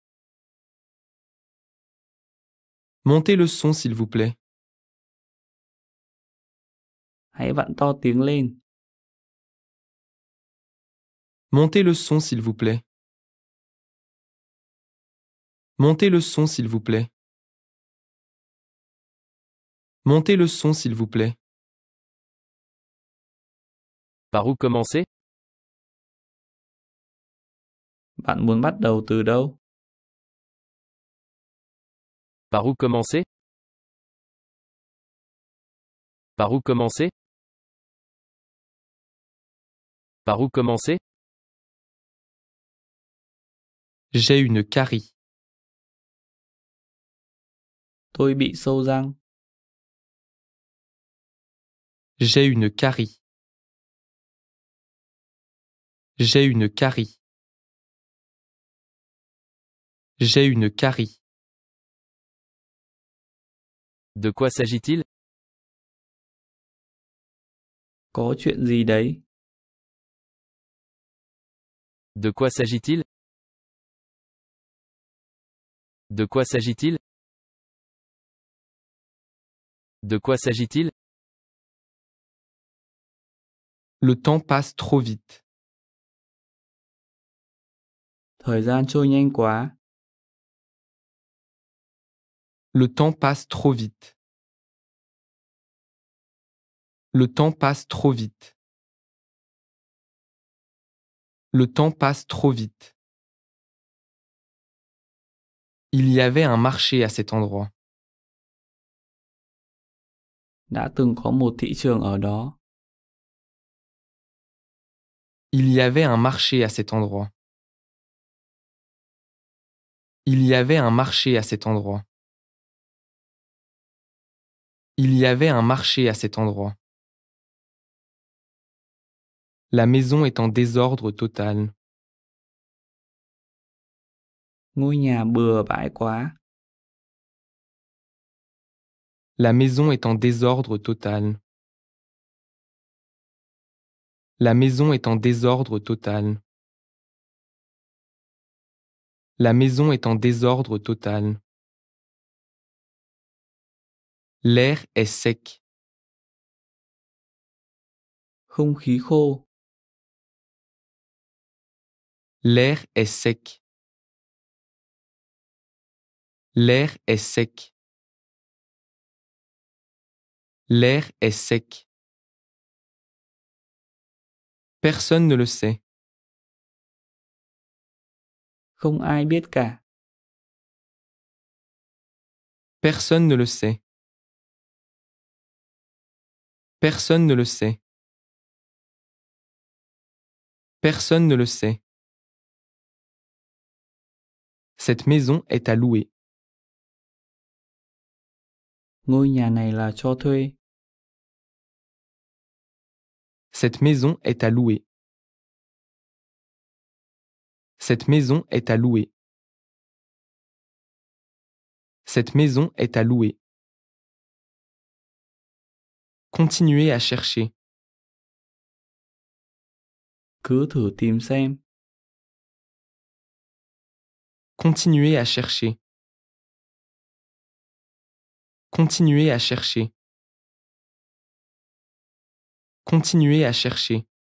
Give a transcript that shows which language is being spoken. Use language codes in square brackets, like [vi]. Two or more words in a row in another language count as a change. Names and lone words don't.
[fr] Montez le son s'il vous plaît. [vi] Hãy vặn to tiếng lên. [fr] Montez le son s'il vous plaît. Montez le son s'il vous plaît. Montez le son s'il vous plaît. Par où commencer? [vi] Bạn muốn bắt đầu từ đâu? [fr] Par où commencer? Par où commencer? Par où commencer? J'ai une carie. [vi] Tôi bị sâu răng. [fr] J'ai une carie. J'ai une carie. J'ai une carie. De quoi s'agit-il? [vi] Có chuyện gì đấy? [fr] De quoi s'agit-il? De quoi s'agit-il? De quoi s'agit-il? Le temps passe trop vite. [vi] Thời gian trôi nhanh quá. [fr] Le temps passe trop vite. Le temps passe trop vite. Le temps passe trop vite. Il y avait un marché à cet endroit. [vi] Đã từng có một thị trường ở đó. [fr] Il y avait un marché à cet endroit. Il y avait un marché à cet endroit. Il y avait un marché à cet endroit. La maison est en désordre total. [vi] Ngôi nhà bừa bãi quá. [fr] La maison est en désordre total. La maison est en désordre total. La maison est en désordre total. L'air est sec. [vi] Không khí khô. [fr] L'air est sec. L'air est sec. L'air est sec. Personne ne le sait. [vi] Không ai biết cả. [fr] Personne ne le sait. Personne ne le sait. Personne ne le sait. Cette maison est à louer. [vi] Ngôi nhà này là cho thuê. [fr] Cette maison est à louer. Cette maison est à louer. Cette maison est à louer. Continuez à chercher. [vi] Cứ thử tìm xem. [fr] Continuez à chercher. Continuez à chercher. Continuez à chercher.